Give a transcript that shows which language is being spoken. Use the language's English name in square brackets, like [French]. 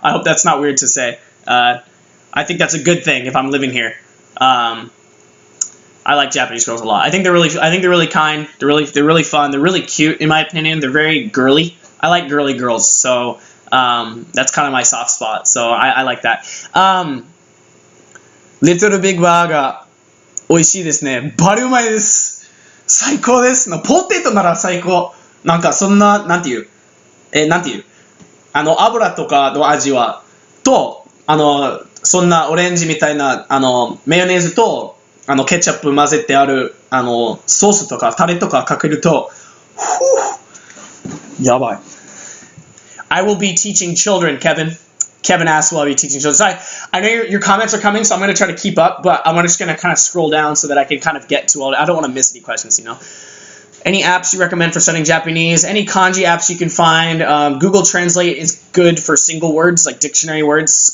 [English] I hope that's not weird to say. I think that's a good thing if I'm living here. I like Japanese girls a lot. I think they're really kind. They're really fun. They're really cute in my opinion. They're very girly. I like girly girls. So that's kind of my soft spot. So I like that. [Japanese] Little Big Burger 美味しいですね。バリうまいです。最高です。ポテトなら最高。なんかそんななんていう油とかの味はとそんなオレンジみたいなメヨネーズとケチャップ混ぜてあるソースとかタレとかかけるとやばい。 [English] I will be teaching children, Kevin. Kevin asked, will I be teaching children? So I know your comments are coming, so I'm going to try to keep up, but I'm just going to kind of scroll down so that I can kind of get to all. I don't want to miss any questions, Any apps you recommend for studying Japanese? Any kanji apps you can find? Google Translate is good for single words, like dictionary words.